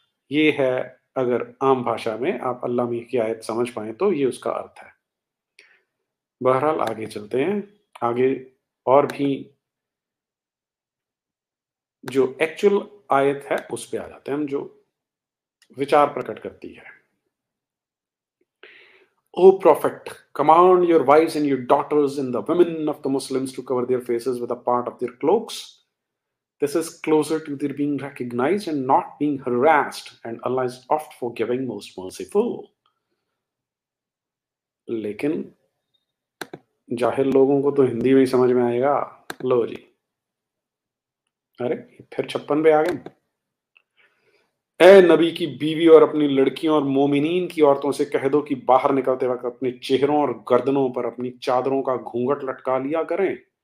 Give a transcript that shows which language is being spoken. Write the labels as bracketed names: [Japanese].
[Hindi] ये है, अगर आम भाषा में आप अल्लाह में की आयत समझ पाए तो ये उसका अर्थ है। बहरहाल आगे चलते हैं। आगे और भी जो एक्चुअल आयत है उस पे आ जाते हैं हम, जो विचार प्रकट करती है। [English] O Prophet, command your wives and your daughters and the women of the Muslims to cover their faces with a part of their cloaks. This is closer to their being recognized and not being harassed, and Allah is oft forgiving, most merciful. [Hindi] लेकिन जाहिल लोगों को तो हिंदी में ही समझ में आएगा। लो जी, अरे फिर 56 पे आ गए। ए नबी की बीवी और अपनी लड़कियों और मोमिनीन की औरतों से कह दो कि बाहर निकलते वक्त अपने चेहरों और गर्दनों पर अपनी चादरों का घूंघट लटका लिया करें।